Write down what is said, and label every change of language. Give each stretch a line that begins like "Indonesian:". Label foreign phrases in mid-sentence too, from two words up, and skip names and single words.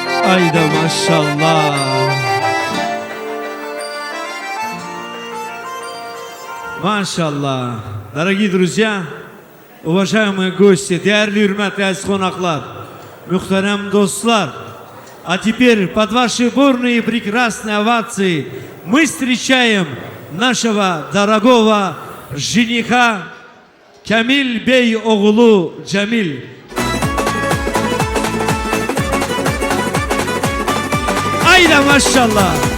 Turkish: Ayda maşallah. Maşallah.
Russian: Дорогие друзья, уважаемые гости,
Turkish: değerli hürmetli aziz konaklar, muhterem dostlar,
Russian: а теперь под ваши бурные прекрасные овации мы встречаем нашего дорогого жениха Kamil Bey oğlu Cemil.
Turkish: Ayda maşallah.